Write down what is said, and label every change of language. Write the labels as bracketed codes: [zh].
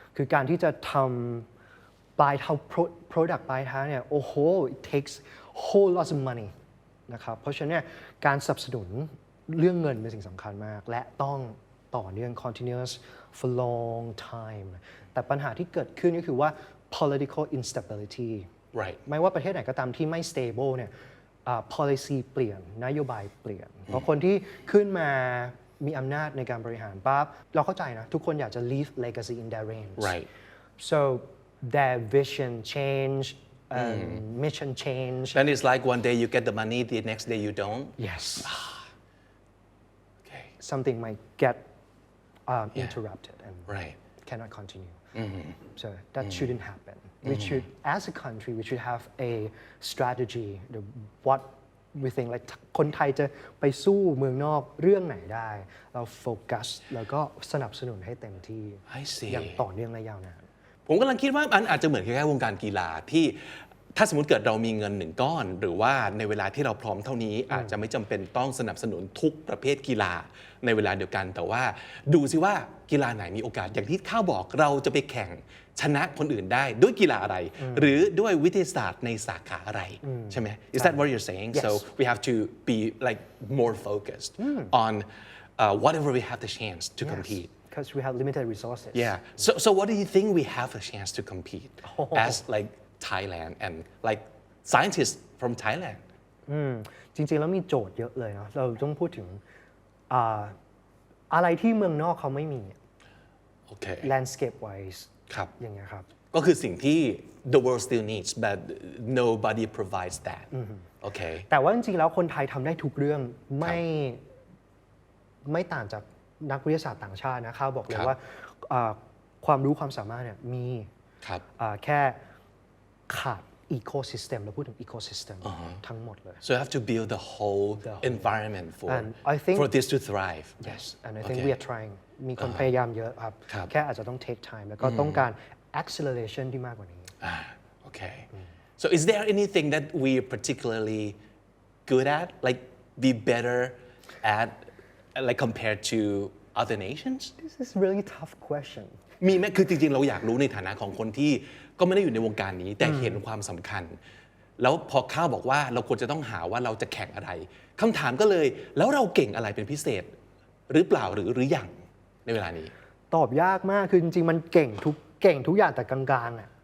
[th] คือการที่จะทำปลายทาง product ปลายทางเนี่ยโอ้โห [en] it takes whole lots of money [th] นะครับเพราะฉะนั้นการสนับสนุนเรื่องเงินเป็นสิ่งสำคัญมากและต้องต่อเนื่อง [en] continuous for long time [th] แต่ปัญหาที่เกิดขึ้นก็คือว่า [en] political instability right [th] ไม่ว่าประเทศไหนก็ตามที่ไม่ stable เนี่ยpolicy เปลี่ยนนโยบายเปลี่ยนเพราะคนที่ขึ้นมามีอำนาจในการบริหารปั๊บเราเข้าใจนะทุกคนอยากจะ [en] leave legacy in their reign right so their vision change mission change then it's like one day you get the money the next day you don't yes okay something might get interrupted and right cannot continue so that shouldn't happen we should as a country we should have a strategy what we think like [th] คนไทยจะไปสู้เมืองนอกเรื่องไหนได้เราโฟกัสแล้วก็สนับสนุนให้เต็มที่ [en] I see [th] อย่างต่อเนื่องและยาวนาน ผมกำลังคิดว่ามันอาจจะเหมือนคล้ายๆวงการกีฬาที่ถ้าสมมติเกิดเรามีเงิน1ก้อนหรือว่าในเวลาที่เราพร้อมเท่านี้อาจจะไม่จำเป็นต้องสนับสนุนทุกประเภทกีฬาในเวลาเดียวกันแต่ว่าดูซิว่ากีฬาไหนมีโอกาสอย่างที่ข้าวบอกเราจะไปแข่งชนะคนอื่นได้ด้วยกีฬาอะไรหรือด้วยวิทยาศาสตร์ในสาขาอะไรใช่ไหม [en] Is that what you're saying yes. So we have to be like more focused on whatever we have the chance to compete because we have limited resources yeah so what do you think we have a chance to compete as like Thailand and like scientists from Thailand [th] จริงๆแล้วมีโจทย์เยอะเลยเนาะเราต้องพูดถึงอ่าอะไรที่เมืองนอกเขาไม่มี โอเค [en] landscape wise [th] ครับ อย่างเงี้ยครับ ก็คือสิ่งที่ [en] the world still needs but nobody provides that โอเค [th] แต่ว่าจริงๆแล้วคนไทยทำได้ทุกเรื่องไม่ต่างจากนักวิทยาศาสตร์ต่างชาตินะเขาบอกเลยว่าความรู้ความสามารถเนี่ยมีแค่ขาด ecosystem เราพูดถึง ecosystem ทั้งหมดเลย [en] so you have to build the whole environment for this to thrive yes and I think we are trying [th] มีคนพยายามเยอะครับแค่อาจจะต้อง [en] take time [th] แล้วก็ต้องการ acceleration ที่มากกว่านี้ [en] okay so is there anything that we are particularly good at like be better at like compared to other nations this is really tough question [th] มีไหมคือจริงๆเราอยากรู้ในฐานะของคนที่ก็ไม่ได้อยู่ในวงการนี้แต่เห็นความสำคัญแล้วพอข้าวบอกว่าเราควรจะต้องหาว่าเราจะแข่งอะไรคำถามก็เลยแล้วเราเก่งอะไรเป็นพิเศษหรือเปล่าหรืออย่างในเวลานี้ ตอบยากมากคือจริงๆมันเก่งทุกอย่างแต่กลางๆอ่ะ